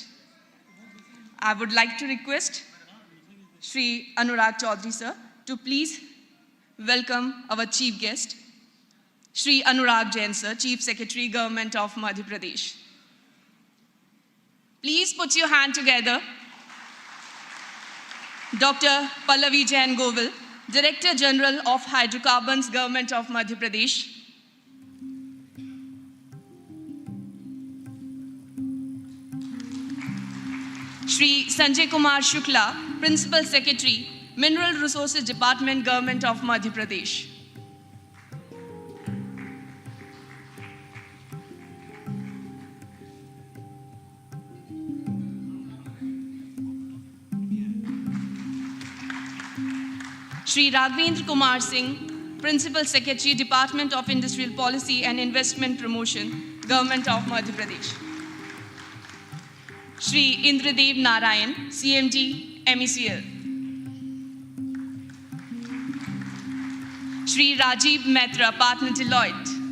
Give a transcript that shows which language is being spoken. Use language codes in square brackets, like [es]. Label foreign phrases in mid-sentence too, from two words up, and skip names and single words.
[en] I would like to request Shri Anurag Chaudhary, sir, to please welcome our chief guest, Shri Anurag Jain, sir, Chief Secretary, Government of Madhya Pradesh. Please put your hand together. Dr. Pallavi Jain Govil, Director General of Hydrocarbons, Government of Madhya Pradesh. Shri Sanjay Kumar Shukla, Principal Secretary, Mineral Resources Department, Government of Madhya Pradesh. Shri Raghvendra Kumar Singh, Principal Secretary, Department of Industrial Policy and Investment Promotion, Government of Madhya Pradesh. Shri Indradev Narayan, CMD, MECL. Shri Rajiv Mehta, Partner, Deloitte.